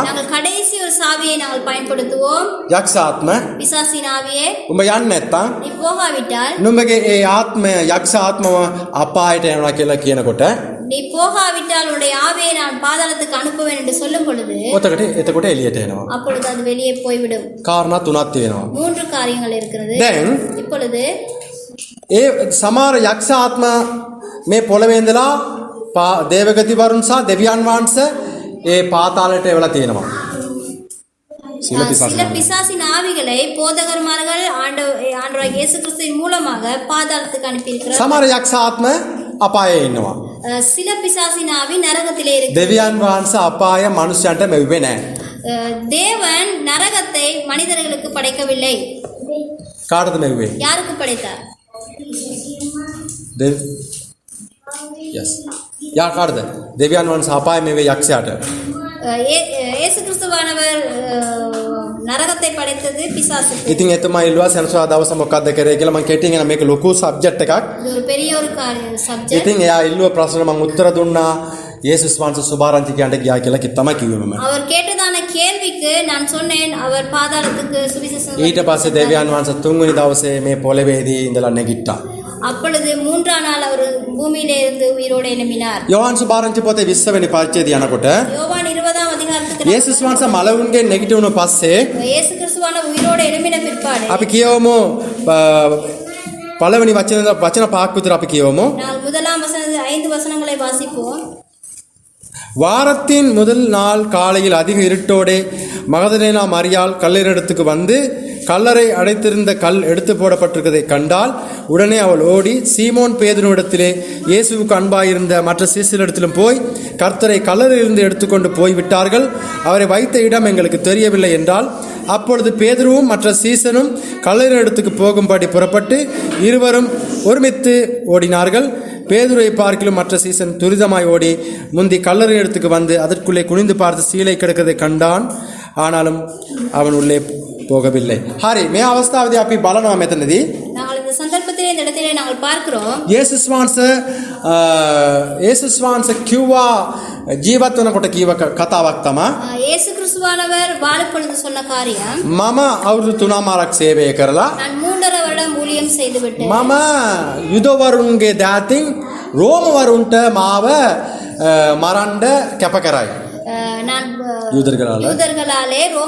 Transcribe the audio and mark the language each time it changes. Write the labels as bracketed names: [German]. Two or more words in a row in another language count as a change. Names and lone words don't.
[Tamil] நாங்கள் கடைசி ஒரு சாவியை நாங்கள் பயன்படுத்துவோம். [Sinhala] යක්ෂ ආත්ම [Tamil] பிசாசின் ஆவியே, [Sinhala] උඹ යන්නේ නැත්තම් [Tamil] நீ போகாவிட்டால், [Sinhala] නුඹගේ ඒ ආත්මය යක්ෂ ආත්මව අපායට යනවා කියලා කියනකොට [Tamil] நீ போகாவிட்டால் உன்னுடைய ஆவியை நான் பாதாளத்துக்கு அனுப்புவேன் என்று சொல்லும் பொழுது [Sinhala] එතකොට එළියට එනවා. [Tamil] அப்பொழுது அது வெளியே போய்விடும். [Sinhala] කාරණා තුනක් තියෙනවා. [Tamil] 3 காரியங்கள் இருக்கிறது. [Sinhala] දැන් [Tamil] இப்பொழுது [Sinhala] ඒ සමහර යක්ෂ ආත්ම මේ පොළවේ ඉඳලා දේවගතිවරුන් සහ දෙවියන් වහන්සේ ඒ පාතාලයට එවලා තියෙනවා. [Tamil] சில பிசாசின் ஆவிகளை போதகர்மார்கள் ஆண்டவராகிய இயேசு கிறிஸ்துவின் மூலமாக பாதாளத்துக்கு அனுப்பியிருக்கிறார். [Sinhala] සමහර යක්ෂ ආත්ම අපායේ ඉන්නවා. [Tamil] சில பிசாசின் ஆவி நரகத்திலே இருக்கு. [Sinhala] දෙවියන් වහන්සේ අපාය මනුෂ්‍යයන්ට මෙව්වේ නැහැ. [Tamil] தேவன் நரகத்தை மனிதர்களுக்கு படைக்கவில்லை. [Sinhala] කාටද මෙව්වේ? [Tamil] யாருக்கு படைத்தார்? [English] yes. [Sinhala] යා කාටද? දෙවියන් වහන්සේ අපාය මෙව්වේ යක්ෂයාට. [Tamil] இயேசு கிறிஸ்துவானவர் நரகத்தை படைத்தது பிசாசுக்கு. [Sinhala] ඉතින් එතුමා ඉල්ලුවා සෙනසුරාදා දවස මොකක්ද කරේ කියලා. මම කෙටියෙන් යන මේක ලොකු සබ්ජෙක්ට් එකක්. [Tamil] இது ஒரு பெரிய ஒரு சப்ஜெக்ட். [Sinhala] ඉතින් එයා ඉල්ලුව ප්‍රශ්න මම උත්තර දුන්නා. යේසුස් වහන්සේ සුභාරංචි කියන්න ගියා කියලා තමයි කිව්වේ මම. [Tamil] அவர் கேட்டதான கேள்விக்கு நான் சொன்னேன் அவர் பாதாளத்துக்கு சுவிசேஷம். [Sinhala] ඊට පස්සේ දෙවියන් වහන්සේ තුන්වෙනි දවසේ මේ පොළවේදී ඉඳලා නැගිට්ටා. [Tamil] அப்பொழுது 3ஆம் நாள் அவர் பூமியிலே இருந்து உயிரோடு எழும்பினார். [Sinhala] යෝහන් සුභාරංචි පොතේ 20 වෙනි පරිච්ඡේදය යනකොට [Tamil] யோவான் 20ஆம் அதிகாரத்துக்கு [Sinhala] යේසුස් වහන්සේ මලවුන්ගෙන් නැගිටුණු පස්සේ [Tamil] இயேசு கிறிஸ்துவான உயிரோடு எழும்பின பிற்பாடு [Sinhala] අපි කියවමු පළවෙනි වචන පහක් විතර අපි කියවමු. [Tamil] நான் முதலாம் வசனத்தில் 5 வசனங்களை வாசிப்போம். வாரத்தின் முதல் நாள் காலையில் அதிக இருட்டோடே மகதலேனா மரியாள் கல்லறையிடத்துக்கு வந்து கல்லறை அடைத்திருந்த கல் எடுத்து போடப்பட்டிருக்கிறதை கண்டால் உடனே அவள் ஓடி சீமோன் பேதுருவிடத்திலே இயேசுவுக்கு அன்பாயிருந்த மற்ற சீசரிடத்திலும் போய் கர்த்தரை கல்லறையிலிருந்து எடுத்துக்கொண்டு போய்விட்டார்கள், அவரை வைத்த இடம் எங்களுக்கு தெரியவில்லை என்றால் அப்பொழுது பேதுருவும் மற்ற சீசனும் கல்லறையிடத்துக்கு போகும்படி புறப்பட்டு இருவரும் ஒருமித்து ஓடினார்கள். பேதுருவை பார்க்கிலும் மற்ற சீசன் துரிதமாய் ஓடி முந்தி கல்லறையிடத்துக்கு வந்து அதற்குள்ளே குனிந்து பார்த்து சீலை கிடக்கிறதை கண்டான். ආනාලම් அவன் உள்ளே போகவில்லை. [Sinhala] හරි මේ අවස්ථාවේදී අපි බලනවා මෙතනදී [Tamil] நாங்கள் இந்த சந்தர்ப்பத்திலே இந்த இடத்திலே நாங்கள் பார்க்கிறோம் [Sinhala] යේසුස් වහන්සේ කිව්වා ජීවත් වෙනකොට කීව කතාවක් තමයි [Tamil] இயேசு கிறிஸ்துவானவர் வாழும் பொழுது சொன்ன காரியம் [Sinhala] මම අවුරුදු 3මාරක් සේවය කරලා [Tamil] நான் 3.5 வருடம் ஊழியம் செய்து விட்டேன் [Sinhala] මම යුදවරුන්ගේ දාතින් රෝමවරුන්ට මාව මරන්න කැප කරයි [Tamil] நான் யூதர்களாலே